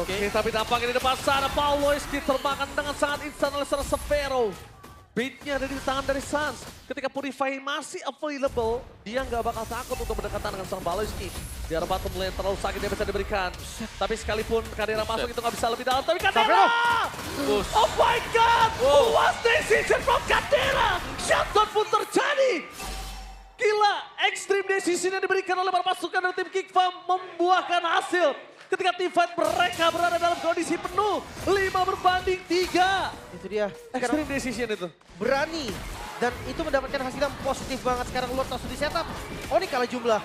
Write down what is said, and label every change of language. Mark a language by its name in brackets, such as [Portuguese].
[Indonesian] Oke, tapi tampaknya di depan sana Pawlowski termakan dengan sangat instan oleh seorang Savero. Beatnya ada di tangan dari Sans. Ketika Purify masih available, dia nggak bakal takut untuk berdekatan dengan seorang Pawlowski. Di arah bottom lane terlalu sakit dia bisa diberikan. Tapi sekalipun Kadera masuk itu nggak bisa lebih dalam. Tapi Kadera! [English] Oh my God! What decision from Kadera! [Indonesian] Shutdown pun terjadi! Gila, extreme decision yang diberikan oleh para pasukan dari tim Geek Fam membuahkan hasil. Ketika team fight mereka berada dalam kondisi penuh, 5 berbanding 3. Itu dia. Extreme decision itu. Berani. Dan itu mendapatkan hasil yang positif banget. Sekarang Lord langsung di setup. Onyx kalah jumlah.